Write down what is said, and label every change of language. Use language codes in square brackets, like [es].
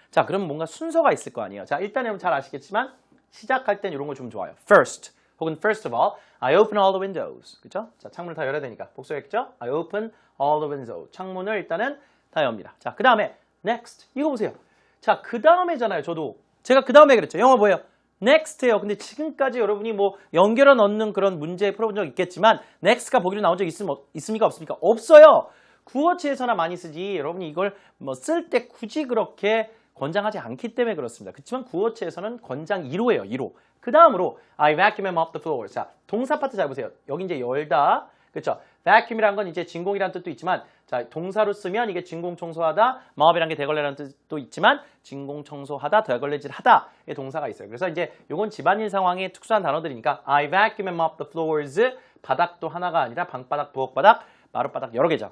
[ko] 자, 그러면 뭔가 순서가 있을 거 아니에요. 자, 일단 여러분 잘 아시겠지만 시작할 땐 이런 거 좀 좋아요. [en] First [ko] 혹은 [en] first of all, I open all the windows. [ko] 그죠? 자, 창문을 다 열어야 되니까 복수했죠? [en] I open all the windows. [ko] 창문을 일단은 다 엽니다. 자, 그 다음에 next. 이거 보세요. 자, 그 다음에잖아요. 제가 그 다음에 그랬죠. 영어 뭐예요? next예요. 근데 지금까지 여러분이 뭐 연결어 넣는 그런 문제 풀어본 적 있겠지만 next가 보기로 나온 적 있습니까? 없습니까? 없어요. 구어체에서나 많이 쓰지 여러분이 이걸 뭐 쓸 때 굳이 그렇게 권장하지 않기 때문에 그렇습니다. 그렇지만 구어체에서는 권장 1호예요. 1호. 그 다음으로 [en] I vacuum and mop the floor. [ko] 자, 동사 파트 잘 보세요. 여기 이제 열다. 그렇죠? vacuum이란 건 이제 진공이라는 뜻도 있지만 자, 동사로 쓰면 이게 진공 청소하다, mop이란 게 대걸레라는 뜻도 있지만 진공 청소하다, 대걸레질하다의 동사가 있어요. 그래서 이제 요건 집안일 상황의 특수한 단어들이니까 [en] I vacuum and mop the floors. [ko] 바닥도 하나가 아니라 방바닥, 부엌바닥, 마룻바닥 여러 개죠.